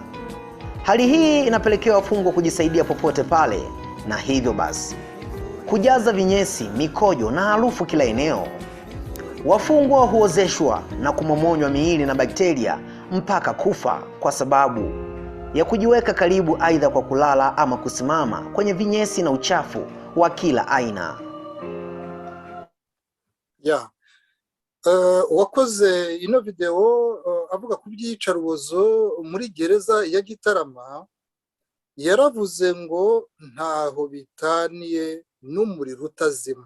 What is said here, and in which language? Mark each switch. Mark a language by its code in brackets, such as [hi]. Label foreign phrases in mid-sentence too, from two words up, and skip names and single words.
[sw] Hali hii inapelekea wafungwa kujisaidia popote pale, na hivyo basi kujaza vinyesi, mikojo na harufu kila eneo. Wafungwa huozeshwa na kumomonywa miili na bakteria mpaka kufa kwa sababu ya kujiweka karibu, aidha kwa kulala ama kusimama kwenye vinyesi na uchafu wa kila aina. [rw] Wakoze ino video avuga ku by'iyicarubozo muri gereza ya Gitarama, yaravuze ngo ntaho bitaniye n'umuriro utazima.